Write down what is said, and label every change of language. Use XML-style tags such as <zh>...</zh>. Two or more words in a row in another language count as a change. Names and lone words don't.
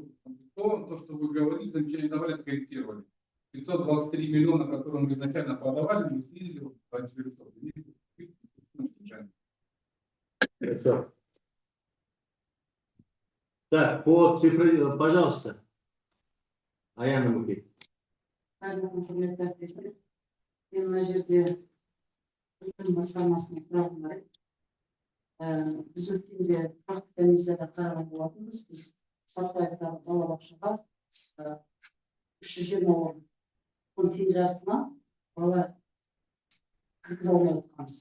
<ru>То, что вы говорите, замечания давали, откорректировали. 523 миллиона, которые мы изначально подавали, мы снизили до 400. Хорошо. Так, по цифре, пожалуйста. Аяна Мухи.</ru> <kk>Мына жерде басқармасының сұрағы бар еді. Біз өткенде тұрақты комиссияда қараған болатынбыз. Біз Сартаевтағы балабақшаға 320 орын, оның тең жартысына бала кіргізе алмай отырғанбыз.</kk>